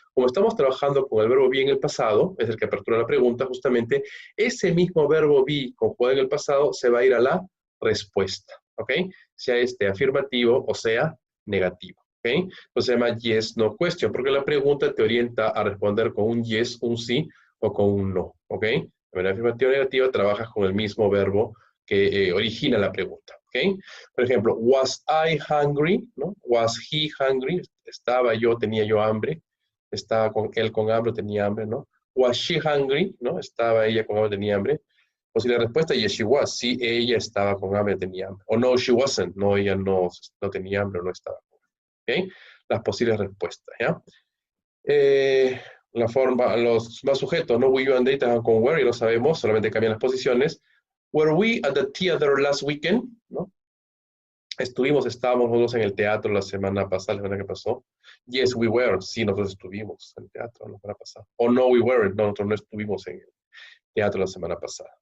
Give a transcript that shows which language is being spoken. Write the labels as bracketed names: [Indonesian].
[Spanish] Como estamos trabajando con el verbo be en el pasado, es el que apertura la pregunta, justamente, ese mismo verbo be conjugado en el pasado se va a ir a la respuesta, ¿ok? Sea este afirmativo o sea negativo, ¿ok? Entonces se llama yes, no question, porque la pregunta te orienta a responder con un yes, un sí o con un no, ¿ok? De manera afirmativa o negativa, trabajas con el mismo verbo que origina la pregunta. ¿Okay? Por ejemplo, [English] was I hungry? ¿No? Was he hungry? [Spanish] Estaba yo, tenía yo hambre. Estaba él con hambre, tenía hambre, ¿no? [English] Was she hungry? [Spanish] ¿No? Estaba ella con hambre, tenía hambre. O si la respuesta [English] yes, she was. [Spanish] Sí, ella estaba con hambre, tenía hambre. O no, [English] she wasn't. [Spanish] No, ella no tenía hambre, no estaba con hambre. ¿Ok? Las posibles respuestas, ¿ya? La forma, los más sujetos, ¿no? We, you, and they trabajan con where, y lo sabemos, solamente cambian las posiciones. [English] Were we at the theater last weekend? [Spanish] ¿No? Estábamos nosotros en el teatro la semana pasada, la semana que pasó. [English] Yes, we were. [Spanish] Sí, nosotros estuvimos en el teatro la semana pasada. O no, [English] we weren't. [Spanish] No, nosotros no estuvimos en el teatro la semana pasada.